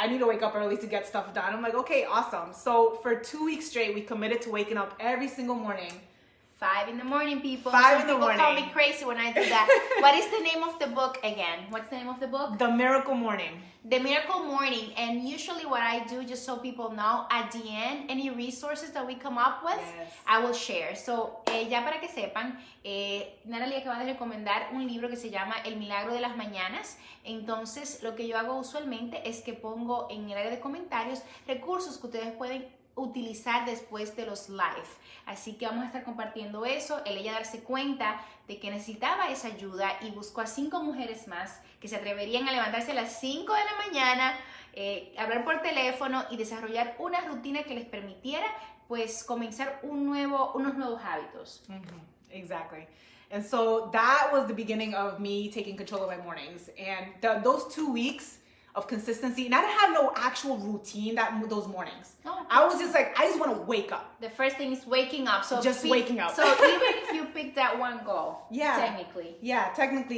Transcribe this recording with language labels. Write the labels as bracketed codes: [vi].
[en] I need to wake up early to get stuff done. I'm like, okay, awesome. So for 2 weeks straight, we committed to waking up every single morning. 5 a.m, people. 5 in the People morning. call me crazy when I do that. What is the name of the book again? What's the name of the book? The Miracle Morning. The Miracle Morning. And usually what I do, just so people know, at the end, any resources that we come up with, I will share. [es] So, ya para que sepan, Natalie acaba de recomendar un libro que se llama El Milagro de las Mañanas. Entonces, lo que yo hago usualmente es que pongo en el área de comentarios recursos que ustedes pueden utilizar después de los live. Así que vamos a estar compartiendo eso, ella darse cuenta de que necesitaba esa ayuda y buscó a 5 mujeres más que se atreverían a levantarse a las 5 de la mañana, hablar por teléfono y desarrollar una rutina que les permitiera pues comenzar unos nuevos hábitos. [en] Exactly. And so that was the beginning of me taking control of my mornings. And those 2 weeks of consistency, and I didn't have no actual routine those mornings. No, I was just like, I just want to wake up. The first thing is waking up. So just waking up. So even if you pick that one goal, technically